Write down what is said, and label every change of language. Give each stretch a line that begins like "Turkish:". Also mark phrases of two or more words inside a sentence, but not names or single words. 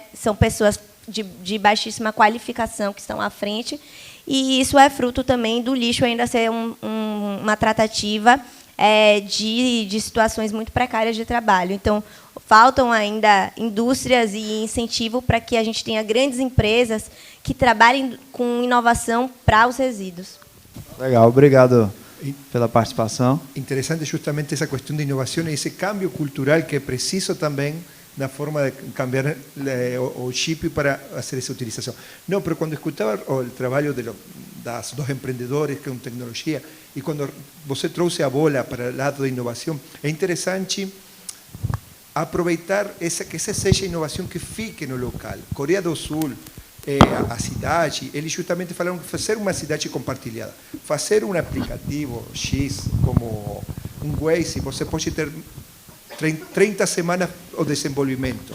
Portuguese: São pessoas de baixíssima qualificação que estão à frente, e isso é fruto também do lixo ainda ser uma tratativa de situações muito precárias de trabalho. Então, faltam ainda indústrias e incentivo para que a gente tenha grandes empresas que trabalhem com inovação para os resíduos. Legal, obrigado pela participação.
Spanish: Interesante justamente esa cuestión de innovación y ese cambio cultural que es preciso también la forma de cambiar o chip para hacer esa utilización. No, pero cuando escuchaba el trabajo de los dos emprendedores con tecnología y cuando
Portuguese: você trouxe a bola para
Spanish: el lado de innovación, es interesante
Portuguese: aproveitar que essa seja a inovação que fique no local. Coreia do Sul, a cidade, eles justamente falaram que fazer uma cidade compartilhada, fazer um aplicativo X como um Waze, você pode ter 30 semanas o desenvolvimento.